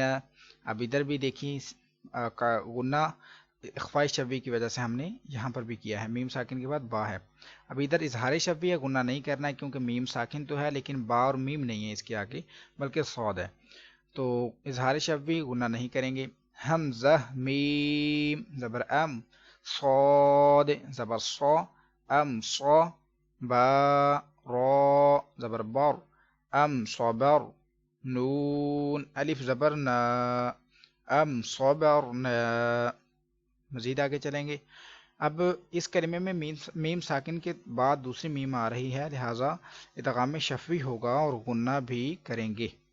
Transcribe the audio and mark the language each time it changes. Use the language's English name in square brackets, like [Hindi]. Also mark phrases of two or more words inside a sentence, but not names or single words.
[Urdu] اب ادھر بھی دیکھیں غنہ اخفاء شفوی کی وجہ سے ہم نے یہاں پر بھی کیا ہے، میم ساکن کے بعد با ہے. اب ادھر اظہار شفوی ہے، غنہ نہیں کرنا ہے کیونکہ میم ساکن تو ہے لیکن با اور میم نہیں ہے اس کے آگے بلکہ صاد ہے، تو اظہار شفوی غنہ نہیں کریں گے. حمزہ میم زبر ام صاد زبر صا ام صا با را زبر بر ام صبر نون الف زبر نا ام صبرنا. مزید آگے چلیں گے. اب اس کلمے میں میم ساکن کے بعد دوسری میم آ رہی ہے، لہذا ادغام شفوی ہوگا اور غنہ بھی کریں گے.